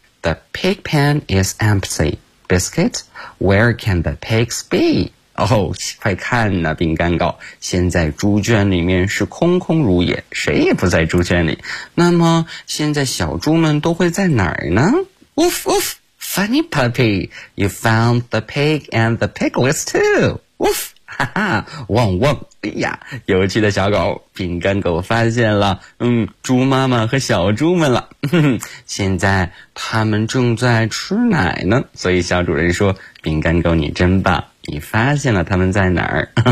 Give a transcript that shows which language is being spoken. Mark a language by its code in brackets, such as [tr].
[en] The pig pen is empty, Biscuit. Where can the pigs be? [zh] 哦，快看呐，饼干狗，现在猪圈里面是空空如也，谁也不在猪圈里。那么现在小猪们都会在哪儿呢？ [en] Woof woof, funny puppy, you found the pig and the piglets too. [zh] Woof, 哈哈，汪汪，哎呀，有趣的小狗，饼干狗发现了，猪妈妈和小猪们了，现在他们正在吃奶呢。所以小主人说，饼干狗你真棒，你发现了他们在哪儿。